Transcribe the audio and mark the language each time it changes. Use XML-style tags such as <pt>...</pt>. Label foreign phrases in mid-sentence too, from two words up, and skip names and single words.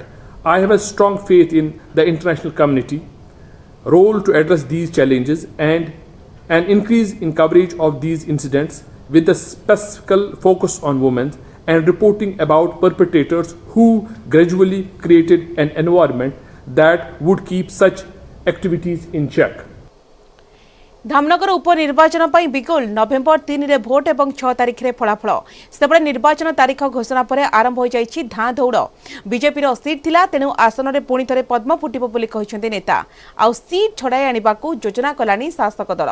<en>I have a strong faith in the international community role to address these challenges, and an increase in coverage of these incidents with a specific focus on women and reporting about perpetrators who gradually created an environment that would keep such activities in check.</en> <or>ଧାମନଗର ଉପନିର୍ବାଚନ ପର ବିଗୁଲ ନଭେମ୍ବର 3 ରେ ଭୋଟ ଓ 6 ତାରିଖ ରେ ଫଳାଫଳ। ସେପଟେ ନିର୍ବାଚନ ତାରିଖ ଘୋଷଣା ପରେ ଆରମ୍ଭ ହୋଇଯାଇଛି ଧାଁ ଦୌଡ଼। ବିଜେପିର ସିଟ ଥିଲା, ତେଣୁ ଆସନରେ ପୁଣି ଥରେ ପଦ୍ମ ଫୁଟିବ ବୋଲି କହୁଛନ୍ତି ନେତା। ଆଉ ସିଟ ଛଡ଼ାଇ ଆଣିବାକୁ ଯୋଜନା କଲାଣି ଶାସକ ଦଳ।</or>